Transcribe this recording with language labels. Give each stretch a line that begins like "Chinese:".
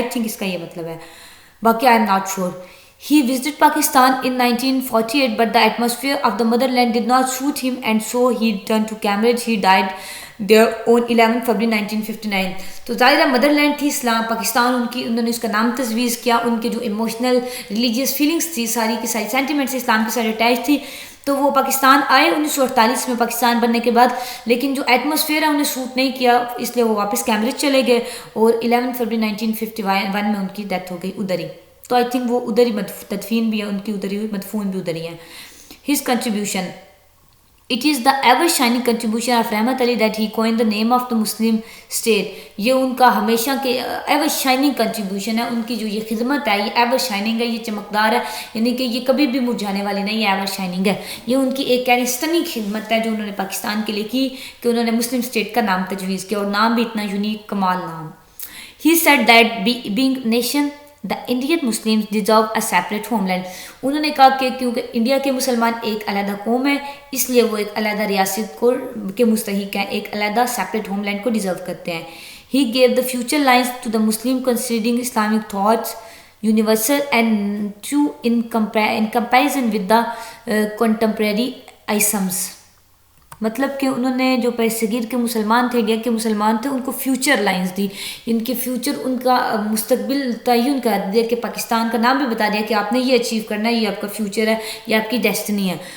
English: I think
Urdu: اس کا یہ مطلب ہے، باقی
English: I am not sure. He visited Pakistan in 1948 but the atmosphere of the motherland did not suit him and so he returned to Cambridge. He died there on 11 February 1959.
Urdu: تو ظاہرہ mother land تھی اسلام پاکستان، انہوں نے اس کا نام تجویز کیا، ان کے جو ایموشنل ریلیجیس فیلنگس تھی ساری کی ساری سینٹیمنٹس اسلام کے ساتھ اٹیچ تھی، تو وہ پاکستان آئے 1948 میں پاکستان بننے کے بعد، لیکن جو ایٹماسفیئر ہے انہیں سوٹ نہیں کیا، اس لیے وہ واپس کیمبرج چلے گئے اور 11 فروری 1951 میں ان کی ڈیتھ ہو گئی ادھر ہی. تو
English: I think
Urdu: وہ ادھر ہی تدفین بھی ہے ان کی ادھر ہی، مدفون بھی ادھر ہی ہے.
English: His contribution It is the ever-shining contribution of Rahmat Ali that he coined the name of the Muslim state.
Urdu: یہ ان کا ہمیشہ کے ایور شائننگ کنٹریبیوشن ہے، ان کی جو یہ خدمت ہے یہ ایور شائننگ ہے، یہ چمکدار ہے، یعنی کہ یہ کبھی بھی مرجھانے والی نہیں ہے، ایور شائننگ ہے. یہ ان کی ایک اسٹننگ خدمت ہے جو انہوں نے پاکستان کے لیے کی کہ انہوں نے مسلم اسٹیٹ کا نام تجویز کیا، اور نام بھی اتنا یونیک کمال نام.
English: He said that being nation the Indian Muslims deserve a separate homeland.
Urdu: انہوں نے کہا کہ کیونکہ انڈیا کے مسلمان ایک علیحدہ قوم ہے اس لیے وہ ایک علیحدہ ریاست کو کے مستحق ہیں، ایک علیحدہ سیپریٹ ہوم لینڈ کو ڈیزرو کرتے ہیں.
English: He gave the future lines to the Muslim considering Islamic thoughts universal and true in comparison with the contemporary isms.
Urdu: مطلب کہ انہوں نے جو صغیر کے مسلمان تھے، انڈیا کے مسلمان تھے، ان کو فیوچر لائنز دی، ان کے فیوچر، ان کا مستقبل تعین کر دیا کہ پاکستان کا نام بھی بتا دیا کہ آپ نے یہ اچیو کرنا ہے، یہ آپ کا فیوچر ہے، یہ آپ کی ڈیسٹنی ہے.